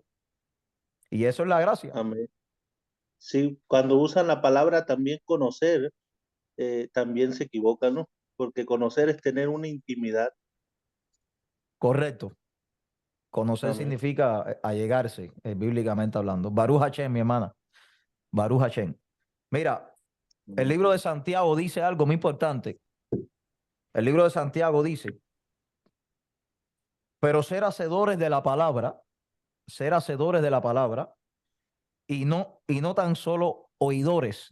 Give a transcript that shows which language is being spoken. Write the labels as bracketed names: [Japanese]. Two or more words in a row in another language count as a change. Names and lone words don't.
[Spanish] Y eso es la gracia. amén. Sí, cuando usan la palabra también conocer, también se equivocan, ¿no? Porque conocer es tener una intimidad. Correcto. Conocer Amén. significa allegarse, bíblicamente hablando. [Hebrew] ברוך השם, [Spanish] mi hermana. [Hebrew] ברוך השם. [Spanish] Mira, el libro de Santiago dice algo muy importante. El libro de Santiago dice, pero ser hacedores de la palabra y no tan solo oidores.